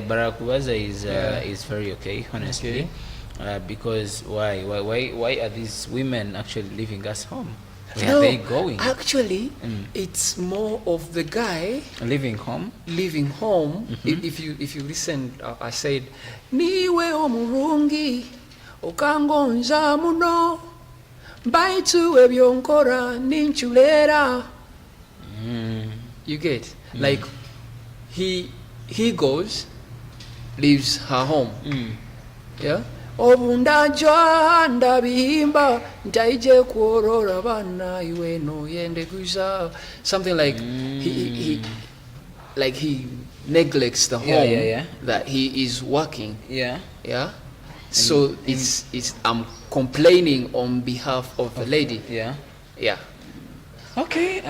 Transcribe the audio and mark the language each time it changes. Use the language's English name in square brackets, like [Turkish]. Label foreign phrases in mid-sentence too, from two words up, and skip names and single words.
[English] Barakubaza is very okay, honestly. Okay. Because why are these women actually leaving us home? Where No, are they going? Actually, it's more of the guy Leaving home? leaving home. If you listen, I said, [Nyoro] niwe omurungi okangonza muno baitu ebyo nkora ninchulera. [English] You get like he goes, leaves her home, yeah, [Nyoro] obundanja ndabihimba ntaije kuorora bana iwe no yende kuza, [English] something like he neglects the home Yeah. that he is working. Yeah. So it's I'm complaining on behalf of the lady. Yeah. Okay.